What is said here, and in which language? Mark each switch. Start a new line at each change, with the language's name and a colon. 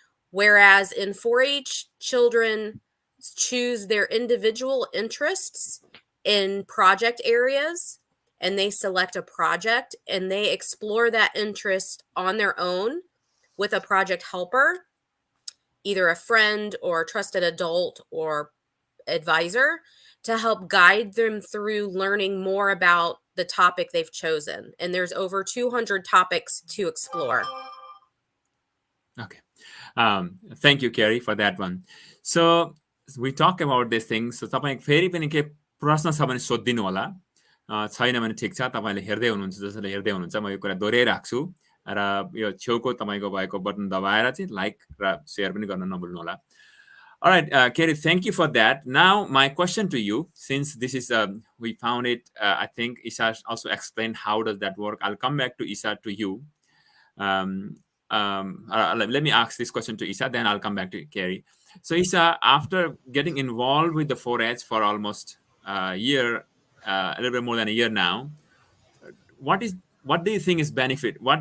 English: Whereas in 4-H, children choose their individual interests in project areas, and they select a project and they explore that interest on their own with a project helper, either a friend or a trusted adult or advisor, to help guide them through learning more about the topic they've chosen. And there's over 200 topics to explore. Okay. Thank you, Kerry, for that one. So we talk about these things.
Nepali: So तपाईँ फेरि पनि के प्रश्न छ भने सोधिदिनु होला, छैन भने ठिक छ, तपाईँले हेर्दै हुनुहुन्छ, जसले हेर्दै हुनुहुन्छ म यो कुरा दोहोऱ्याइराख्छु र यो छेउको तपाईँको भएको बटन दबाएर चाहिँ लाइक र सेयर पनि गर्न नभुल्नु होला.
English: All right, Kerry, thank you for that. Now, my question to you, since this is, we found it, I think Isha also explained how does that work. I'll come back to Isha, to you. Let me ask this question to Isha, then I'll come back to Kerry. So Isha, after getting involved with the 4-H for almost a year, a little bit more than a year now, what do you think is benefit?